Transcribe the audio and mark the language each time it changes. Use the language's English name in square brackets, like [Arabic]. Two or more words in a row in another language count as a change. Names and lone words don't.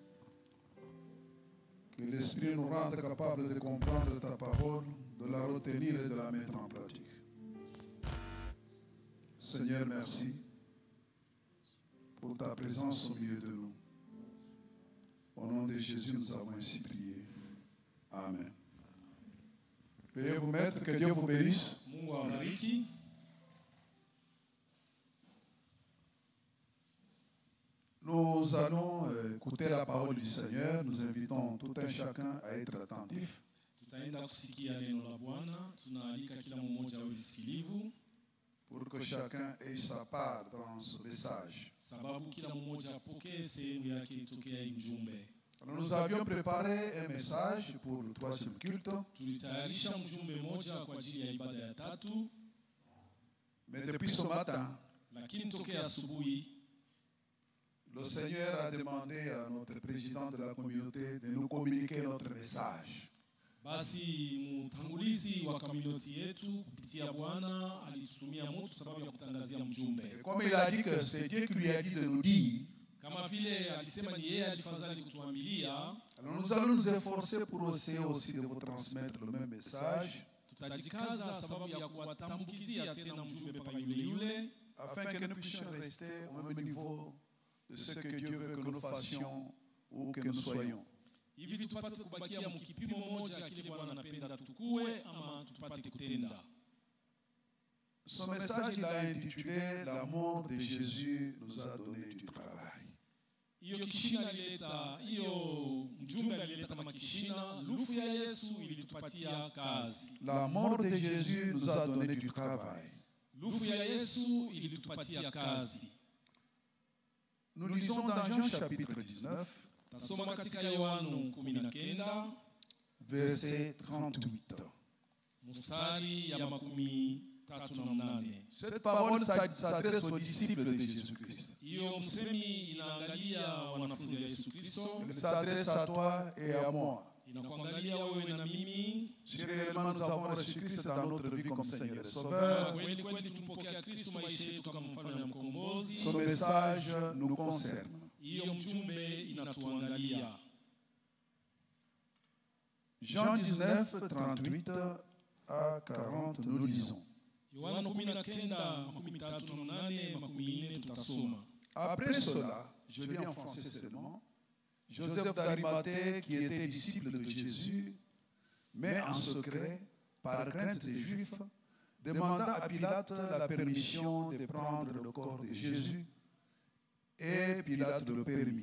[French] Que l'esprit nous rende capables de comprendre ta parole, de la retenir et de la mettre en pratique. Seigneur, merci pour ta présence au milieu de nous. Au nom de Jésus, nous avons ainsi prié. Amen. Veuillez vous mettre, que Dieu vous bénisse. [Swahili] Mungu awabariki. [French] Nous allons écouter la parole du Seigneur. Nous invitons tout un chacun à être attentif. [Swahili] tutaenda kusikia neno la Bwana. Tunaalika kila mmoja awe msikilivu [French] pour que chacun ait sa part dans ce message. [Swahili] sababu kila mmoja apokee sehemu yake itokea mjumbe. [French] Alors nous avions préparé un message pour le troisième culte, [Swahili] Tulitayarisha mjumbe moja kwa ajili ya ibada ya tatu, [French] mais depuis ce matin, [Swahili] lakini tokea asubuhi [French] le Seigneur a demandé à notre président de la communauté de nous communiquer notre message. [Swahili] basi mtangulizi wa community yetu kupitia Bwana alitutumia mtu sababu ya kutangazia mjumbe. [French] Et comme il a dit que c'est Dieu qui lui a dit de nous dire, [Swahili] Kama vile alisema ni yeye alifadhali kutuamilia, [French] alors nous allons nous efforcer pour essayer aussi de vous transmettre le même message, [Swahili] tutajikaza sababu ya kuwatambukizia tena mjumbe pa yule yule, [French] afin que nous puissions rester au même niveau de ce que Dieu veut que nous fassions ou que nous soyons. [Swahili] hivi tupate kubakia mkipimo moja kile Bwana anapenda tukue ama tupate kutenda. [French] Son message, il a intitulé « L'amour de Jésus nous a donné du travail ». [Swahili] Hiyo kishina alileta, hiyo mjumbe alileta kama kishina, lufu ya Yesu ilitupatia kazi. [French] L'amour de Jésus nous a donné du travail. [Swahili] Lufu ya Yesu ilitupatia kazi. [French] Nous lisons dans Jean chapitre 19, [Swahili] Tasoma katika Yohana 19, [French] verset 38. [Swahili] mstari ya 38. [French] Cette parole s'adresse aux disciples de Jésus-Christ. [Swahili] Hiyo msemi inaangalia wanafunzi wa Yesu Kristo, [French] Elle s'adresse à toi et à moi. [Swahili] inakuangalia wewe na mimi. [French] Si réellement nous avons reçu Christ dans notre vie comme Seigneur et Sauveur, [Swahili] Kweli kweli tumpokea Kristo maisha yetu kama mfalme na mkombozi. [French] ce message nous concerne. [Swahili] Hiyo mjumbe inatuangalia. [French] Jean 19, 38 à 40, nous lisons. [Swahili] Yohana 19:38 tutasoma. [French] Après cela, je lis en français seulement, Joseph d'Arimathée, qui était disciple de Jésus, mais en secret, par crainte des Juifs, demanda à Pilate la permission de prendre le corps de Jésus, et Pilate le permit.